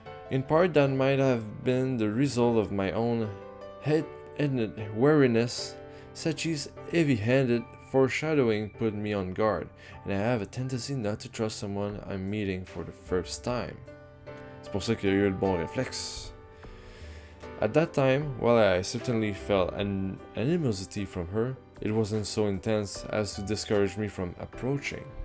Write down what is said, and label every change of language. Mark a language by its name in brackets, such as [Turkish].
[English] In part, that might have been the result of my own head-ended wariness. Sachi's heavy-handed foreshadowing put me on guard, and I have a tendency not to trust someone I'm meeting for the first time. [French] C'est pour ça qu'il y a eu le bon réflexe. [English] At that time, while I certainly felt an animosity from her, it wasn't so intense as to discourage me from approaching.